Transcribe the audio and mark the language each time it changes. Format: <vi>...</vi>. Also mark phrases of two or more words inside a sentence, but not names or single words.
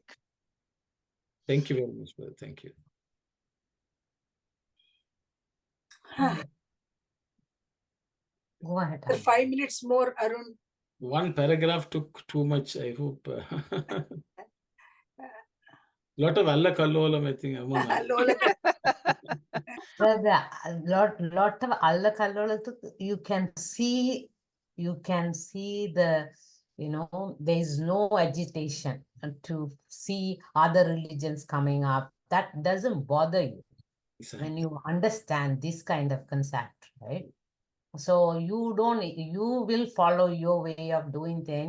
<en>Thank you very much, brother. Thank you. Go ahead. 5 minutes more, Arun. One paragraph took too much, I hope. Lot of alla kallolam, I think. Lot of alla kallolam. You can see the, there is no agitation to see other religions coming up. That doesn't bother you. Exactly. When you understand this kind of concept, right? So you will follow your way of doing things.</en>